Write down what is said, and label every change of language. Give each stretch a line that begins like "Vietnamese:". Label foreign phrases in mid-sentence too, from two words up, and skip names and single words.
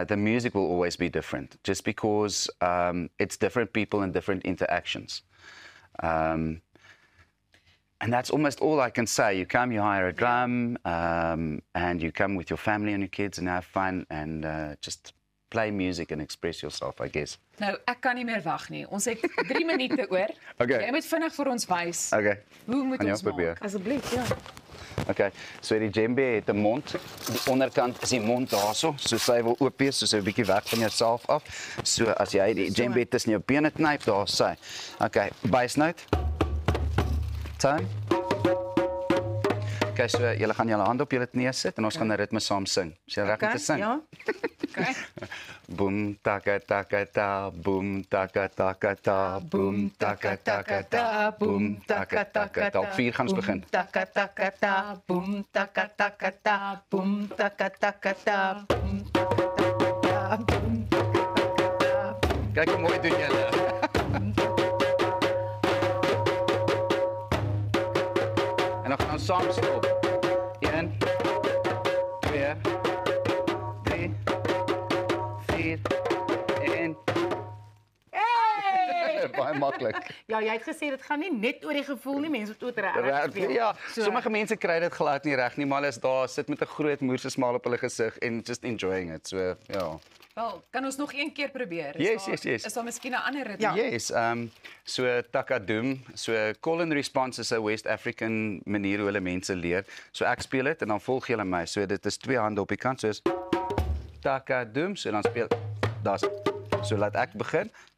English: The music will always be different just because it's different people and different interactions. And that's almost all I can say. You come, you hire a drum, and you come with your family and your kids and have fun and just play music and express yourself, I guess.
Afrikaans: Nou, ek kan nie meer wag nie. Ons het 3 minute oor. Okay. Jy moet vinnig vir ons wys. Okay. Hoe moet ons probeer? maak? Asseblief, ja. Okay. So die djembe het 'n mond. Die onderkant is die mond daarso, so sy wil oop wees, so sy 'n bietjie weg van jouself af. So as jy die djembe tussen jou bene knyp, daar sy. Okay, bysnout. Tone. Okay, so julle gaan julle hande op julle knieë sit en ons gaan 'n ritme saam sing. Is jy reg om te sing? Ja. Okay. Boom taka taka ta, boom taka taka ta, boom taka taka ta, boom taka taka ta. Op 4 gaan ons begin. Taka taka ta, boom taka taka ta, boom taka taka ta, boom taka taka ta, boom taka ta. Kyk hoe mooi doen julle. En dan gaan ons saam stop. 1 2 3 4 1. Hey! Baie maklik. Ja, jy het gesê dit gaan nie net oor die gevoel nie, mense moet ook reg speel. Ja, sommige mense kry dit glad nie reg nie, maar hulle is daar sit met 'n groot moerse smaal op hulle gesig en
English: just enjoying it.
Afrikaans: So, ja. Wel, kan ons nog een keer probeer? Yes. Is daar miskien 'n ander ritme? Yes, so Takadum, so
English: call and response
Afrikaans: is 'n West African manier hoe hulle mense leer. So ek speel dit en dan volg julle my. So dit is 2 hande op die kant, soos Takadum, so dan speel daar's. So laat ek begin.